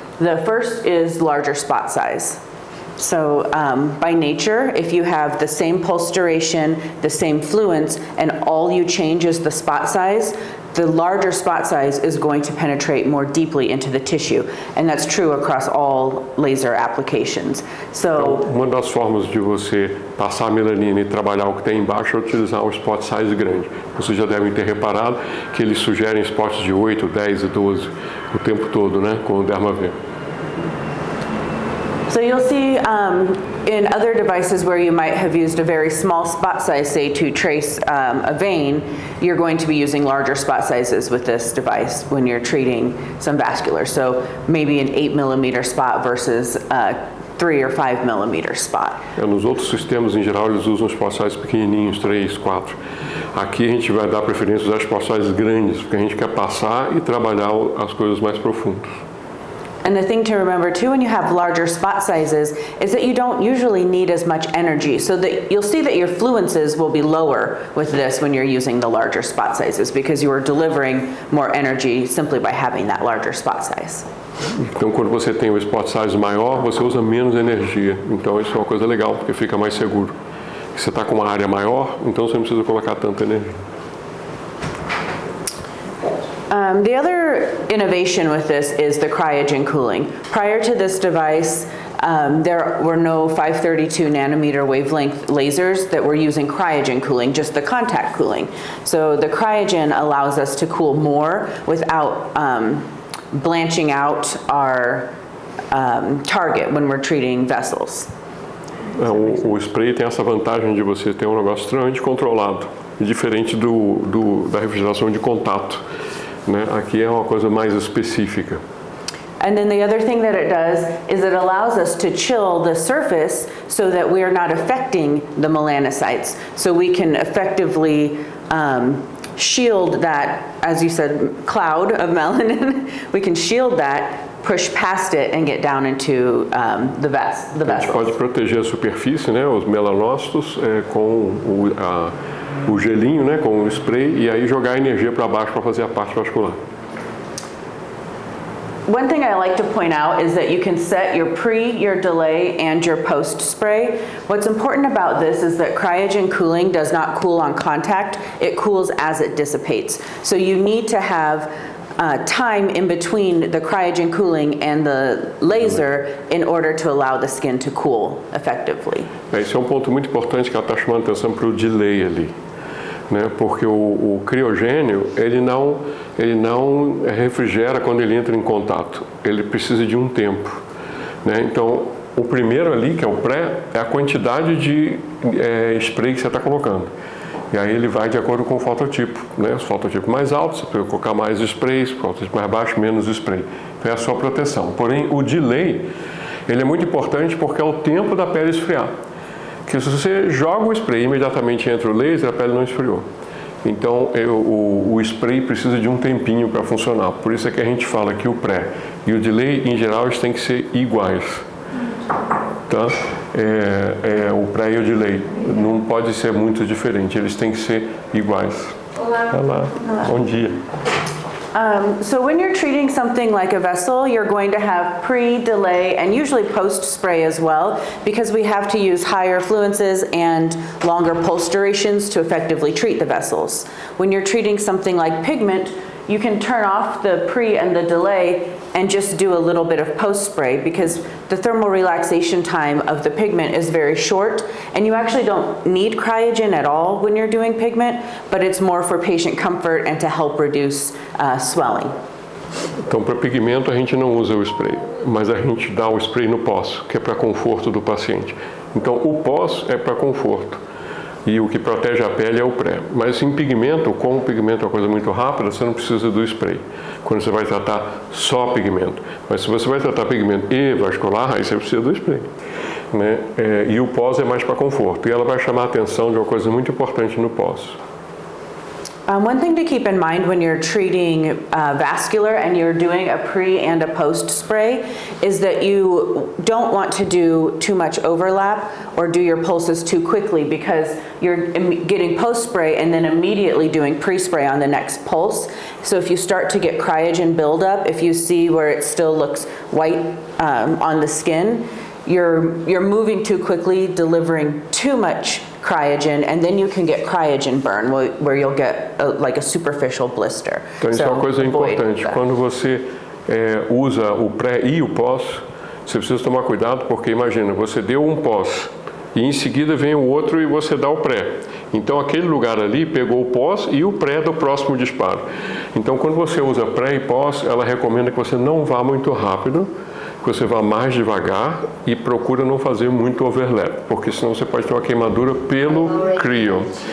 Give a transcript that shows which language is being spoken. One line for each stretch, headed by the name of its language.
English: The first is larger spot size. So by nature, if you have the same pulse duration, the same fluence, and all you change is the spot size, the larger spot size is going to penetrate more deeply into the tissue. And that's true across all laser applications. So,
Portuguese: uma das formas de você passar a melanina e trabalhar o que tem embaixo é utilizar um spot size grande. Vocês já devem ter reparado que eles sugerem spots de 8, 10 e 12 o tempo todo, né, com o Derma-V.
English: So you'll see in other devices where you might have used a very small spot size, say to trace a vein, you're going to be using larger spot sizes with this device when you're treating some vascular. So maybe an 8 millimeter spot versus a 3 or 5 millimeter spot.
Portuguese: Nos outros sistemas, em geral, eles usam spot sizes pequenininhos, 3, 4. Aqui a gente vai dar preferência a usar spot sizes grandes, porque a gente quer passar e trabalhar as coisas mais profundas. And the thing to remember too when you have larger spot sizes is that you don't usually need as much energy. So that you'll see that your fluences will be lower with this when you're using the larger spot sizes because you are delivering more energy simply by having that larger spot size. Então, quando você tem o spot size maior, você usa menos energia. Então, isso é uma coisa legal, porque fica mais seguro. Se você está com uma área maior, então você não precisa colocar tanta energia.
English: The other innovation with this is the cryogen cooling. Prior to this device, there were no 532 nanometer wavelength lasers that were using cryogen cooling, just the contact cooling. So the cryogen allows us to cool more without blanching out our target when we're treating vessels.
Portuguese: O spray tem essa vantagem de você ter um negócio extremamente controlado, diferente da refrigeração de contato. Né? Aqui é uma coisa mais específica.
English: And then the other thing that it does is it allows us to chill the surface so that we are not affecting the melanocytes. So we can effectively shield that, as you said, cloud of melanin. We can shield that, push past it and get down into the vessels.
Portuguese: A gente pode proteger a superfície, né, os melanócitos, com o gelinho, né, com o spray, e aí jogar a energia para baixo para fazer a parte vascular.
English: One thing I like to point out is that you can set your pre, your delay, and your post spray. What's important about this is that cryogen cooling does not cool on contact, it cools as it dissipates. So you need to have time in between the cryogen cooling and the laser in order to allow the skin to cool effectively.
Portuguese: Esse é um ponto muito importante que ela está chamando a atenção para o delay ali. Né? Porque o criogênio, ele não refrigera quando ele entra em contato, ele precisa de um tempo. Né? Então, O primeiro ali, que é o pré, é a quantidade de spray que você está colocando. E aí ele vai de acordo com o fototipo, né? Os fototipos mais altos, você pode colocar mais sprays, fototipo mais baixo, menos spray. Então é a sua proteção. Porém, o delay, ele é muito importante porque é o tempo da pele esfriar. Porque se você joga o spray e imediatamente entra o laser, a pele não esfriou. Então, o spray precisa de um tempinho para funcionar. Por isso é que a gente fala que o pré e o delay, em geral, eles têm que ser iguais. Tá? O pré e o delay não pode ser muito diferente, eles têm que ser iguais. Olá. Olá. Bom dia.
English: So when you're treating something like a vessel, you're going to have pre, delay, and usually post-spray as well, because we have to use higher fluences and longer pulse durations to effectively treat the vessels. When you're treating something like pigment, you can turn off the pre and the delay and just do a little bit of post-spray, because the thermal relaxation time of the pigment is very short, and you actually don't need cryogen at all when you're doing pigment, but it's more for patient comfort and to help reduce swelling.
Portuguese: Então, para pigmento a gente não usa o spray, mas a gente dá o spray no pós, que é para conforto do paciente. Então, o pós é para conforto. E o que protege a pele é o pré. Mas em pigmento, como o pigmento é uma coisa muito rápida, você não precisa do spray. Quando você vai tratar só pigmento. Mas se você vai tratar pigmento e vascular, aí você precisa do spray. Né? E o pós é mais para conforto. E ela vai chamar a atenção de uma coisa muito importante no pós.
English: One thing to keep in mind when you're treating vascular and you're doing a pre and a post spray is that you don't want to do too much overlap or do your pulses too quickly, because you're getting post spray and then immediately doing pre spray on the next pulse. So if you start to get cryogen buildup, if you see where it still looks white on the skin, you're moving too quickly, delivering too much cryogen, and then you can get cryogen burn, where you'll get like a superficial blister.
Portuguese: Então isso é uma coisa importante. Quando você usa o pré e o pós, você precisa tomar cuidado, porque imagina, você deu um pós e em seguida vem o outro e você dá o pré. Então aquele lugar ali pegou o pós e o pré do próximo disparo. Então quando você usa pré e pós, ela recomenda que você não vá muito rápido, que você vá mais devagar e procura não fazer muito overlap, porque senão você pode ter uma queimadura pelo cryo.